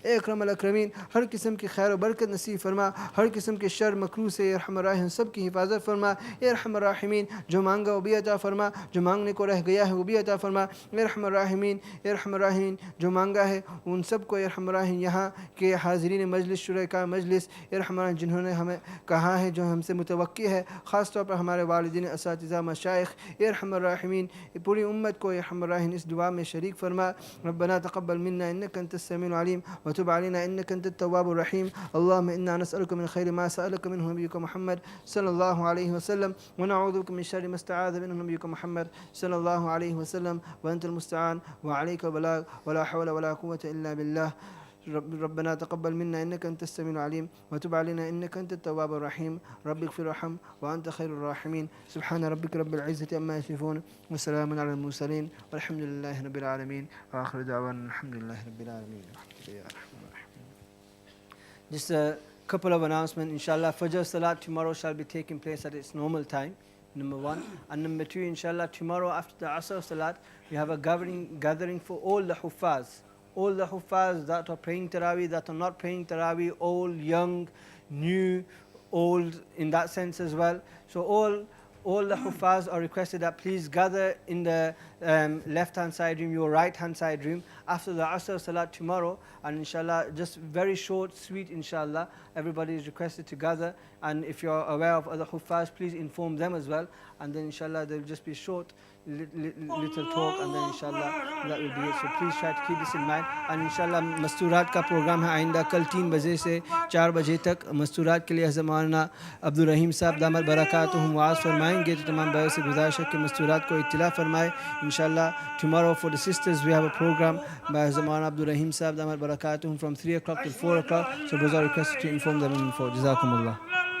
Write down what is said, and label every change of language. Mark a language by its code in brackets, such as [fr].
[ur] اکرم الاکرمین ہر قسم کی خیر و برکت نصیب فرما, ہر قسم کے شر مکروہ سے ارحم الراحمین سب کی حفاظت فرما, ارحم الراحمین جو مانگا وہ بھی عطا فرما, جو مانگنے کو رہ گیا ہے وہ بھی عطا فرما, ارحم الراحمین جو مانگا ہے ان سب کو ارحم الراحمین یہاں کے حاضرین مجلس شرکاء مجلس ارحم الراحمین جنہوں نے ہمیں کہا ہے جو ہم سے متوقع ہے, خاص طور پر ہمارے والدین اساتذہ مشائخ, ارحم الراحمین پوری امت کو ارحم الراحمین اس دعا میں شریک فرما. [ar] ربنا تقبل منا انك انت السميع العليم وتب علينا انك انت التواب الرحيم, اللهم انا نسالك من خير ما سالك منه نبيك محمد صلى الله عليه وسلم, ونعوذ بك من شر ما استعاذ منه نبيك محمد صلى الله عليه وسلم, وانت المستعان وعليك البلاغ ولا حول ولا قوه الا بالله. ربنا تقبل منا انك انت السميع العليم وتب علينا انك انت التواب الرحيم, رب اغفر وارحم وانت خير الراحمين. سبحان ربك رب العزه عما يصفون وسلام على المرسلين والحمد لله رب العالمين, واخر دعوانا الحمد لله رب العالمين. [en] Just a couple of announcements. Inshallah, Fajr Salat tomorrow shall be taking place at its normal time, number one. And number two, inshallah, tomorrow after the Asr Salat, we have a gathering for all the Huffaz. All the Huffaz that are praying Taraweeh, that are not praying Taraweeh, old, young, new, old in that sense as well. So all the Huffaz are requested that please gather in the left-hand side room, your right-hand side room, after the Asr Salat tomorrow. And inshallah, just very short, sweet inshallah. Everybody is requested to gather. And if you're aware of other Huffaz, please inform them as well. And then inshallah, there will just be short little talk, and then inshallah that will be it. So please try to keep this in mind. And inshallah [ur] مستورات کا programme ہے آئندہ کل 3 بجے سے 4 بجے تک. مستورات کے لیے حضرت مولانا عبدالرحیم صاحب دامت برکاتہم واعظ فرمائیں گے, تو تمام بھائیوں سے گزارش ہے کہ مستورات کو اطلاع فرمائے. [en] انشاءاللہ tomorrow for the sisters we have a program by حضرت مولانا عبدالرحیم صاحب دامت برکاتہم from 3 o'clock to 4 o'clock. So those are requested to inform them in info. جزاکم اللہ.